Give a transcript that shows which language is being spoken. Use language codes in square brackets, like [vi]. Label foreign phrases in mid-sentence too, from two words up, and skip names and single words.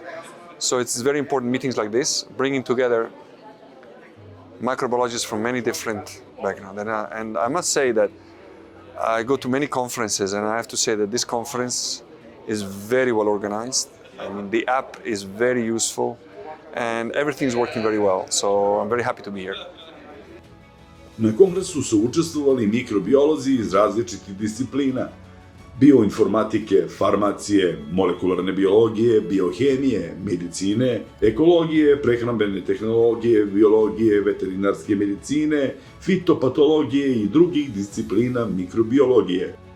[en] So it's very important meetings like this, bringing together microbiologists from many different backgrounds. And I must say that I go to many conferences, and I have to say that this conference is very well organized. I mean, the app is very useful, and everything is working very well. So I'm very happy to be here. [sr] Na kongresu su učestvovali mikrobiolozi iz različitih disciplina: bioinformatike, farmacije, molekularne biologije, biohemije, medicine, ekologije, prehrambene tehnologije, biologije, veterinarske medicine, fitopatologije i drugih disciplina mikrobiologije.